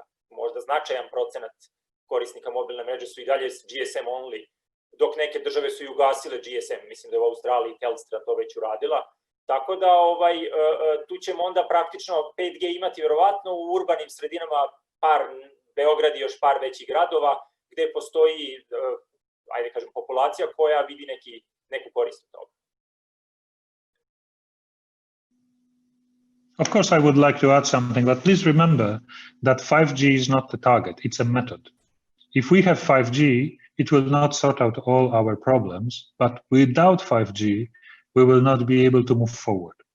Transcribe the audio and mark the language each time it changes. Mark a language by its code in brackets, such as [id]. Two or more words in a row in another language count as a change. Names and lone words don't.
[sr] Možda značajan procenat korisnika mobilne mreže su i dalje GSM only, dok neke države su i ugasile GSM, mislim da je u Australiji Telstra to već uradila. Tako da tu ćemo onda praktično 5G imati verovatno u urbanim sredinama, Beograd i još par većih gradova, gde postoji, ajde kažem, populacija koja vidi neku korist od toga. [en] Of course, I would like to add something, but please remember that 5G is not the target, it's a method. If we have 5G, it will not sort out all our problems, but without 5G, we will not be able to move forward.